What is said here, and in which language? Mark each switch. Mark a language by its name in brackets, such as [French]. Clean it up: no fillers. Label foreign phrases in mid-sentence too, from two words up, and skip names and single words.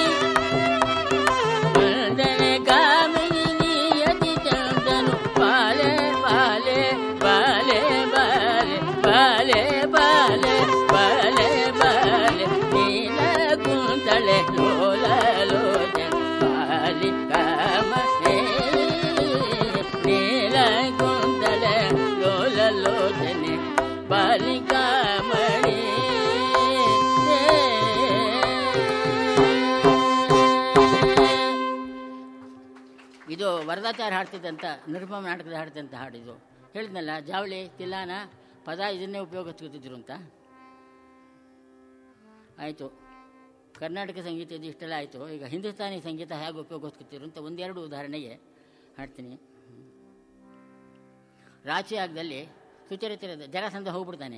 [Kannada] ವಂದನೆ ಕಾಮಿನಿ ನೀಯದಿ ತಂದನು ಬಾಲೆ ಬಾಲೆ ಬಾಲೆ ಬಾಲೆ ಬಾಲೆ ಬಾಲೆ ಬಾಲೆ ಬಾಲೆ ನೀಲ ಕುಂತಳೆ ಲೋಲ ಲೋಚನೆ ಬಾಲಿಕಾ ಮಣಿ ನೀಲ ಕುಂತಳೆ ಲೋಲ ಲೋಚನೆ ಬಾಲಿಕಾ ಮಣಿ. ಇದು ವರದಾಚಾರ್ಯ ಹಾಡ್ತಿದ್ದಂಥ ನಿರ್ಮಮ ನಾಟಕದ ಹಾಡ್ತಿದ್ದಂಥ ಹಾಡಿದು. ಹೇಳಿದ್ನಲ್ಲ ಜಾವಳಿ ತಿಲ್ಲಾನ ಪದ ಇದನ್ನೇ ಉಪಯೋಗಿಸ್ಕೊತಿದ್ರು ಅಂತ. ಆಯಿತು, ಕರ್ನಾಟಕ ಸಂಗೀತ ಇದು ಇಷ್ಟೆಲ್ಲ ಆಯಿತು. ಈಗ ಹಿಂದೂಸ್ತಾನಿ ಸಂಗೀತ ಹೇಗೆ ಉಪಯೋಗಿಸ್ಕೊತಿದ್ರು ಅಂತ ಒಂದೆರಡು ಉದಾಹರಣೆಗೆ ಹಾಡ್ತೀನಿ. ರಾಚಿಯಾಗದಲ್ಲಿ ಸುಚರಿತಿರದ ಜರಾಸಂಧ ಹೋಗ್ಬಿಡ್ತಾನೆ.